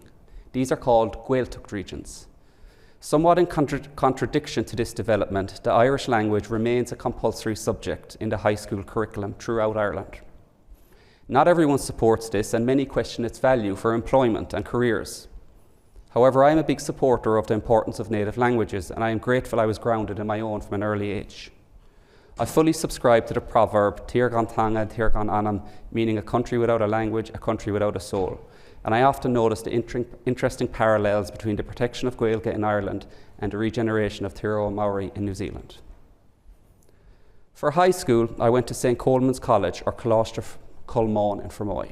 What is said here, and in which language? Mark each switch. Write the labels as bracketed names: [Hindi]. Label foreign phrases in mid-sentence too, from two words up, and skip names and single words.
[English] These are called Gaeltacht regions. Somewhat in contradiction to this development, the Irish language remains a compulsory subject in the high school curriculum throughout Ireland. Not everyone supports this, and many question its value for employment and careers. However, I am a big supporter of the importance of native languages, and I am grateful I was grounded in my own from an early age. I fully subscribe to the proverb, [Irish] Tír gan tanga, tír gan anam, [English] meaning a country without a language, a country without a soul. And I often notice the interesting parallels between the protection of Gaeilge in Ireland and the regeneration of Te Reo Maori in New Zealand. For high school, I went to St. Coleman's College, or Coláiste Culmán in Fermoy.